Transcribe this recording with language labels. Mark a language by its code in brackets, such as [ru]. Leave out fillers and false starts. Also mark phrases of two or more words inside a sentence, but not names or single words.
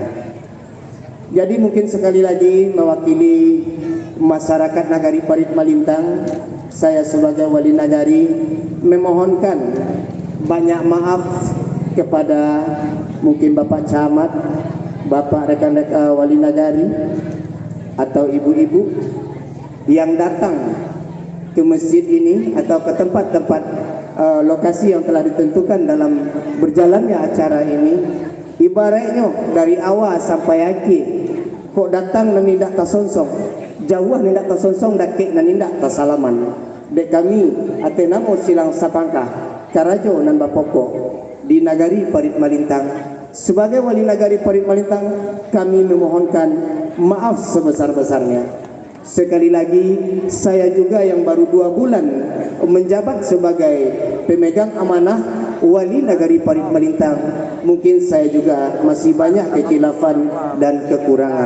[id] Jadi mungkin sekali lagi mewakili masyarakat Nagari Parit Malintang, saya sebagai Wali Nagari memohonkan banyak maaf kepada mungkin Bapak Camat, Bapak rekan-rekan Wali Nagari atau ibu-ibu yang datang ke masjid ini atau ke tempat-tempat lokasi yang telah ditentukan dalam berjalannya acara ini. Ibaratnya dari awal sampai akhir, [min] kok datang dan tidak tasonsong, jauh tidak tasonsong, dakik dan tidak tasalaman. Dek kami atenamo silang sapangkah karajo nan bapoko di Nagari Parit Malintang. [id] Sebagai Wali Nagari Parit Malintang, kami memohonkan maaf sebesar-besarnya. Sekali lagi, saya juga yang baru 2 bulan menjabat sebagai pemegang amanah Wali Nagari Parit Malintang, mungkin saya juga masih banyak kekhilafan dan kekurangan.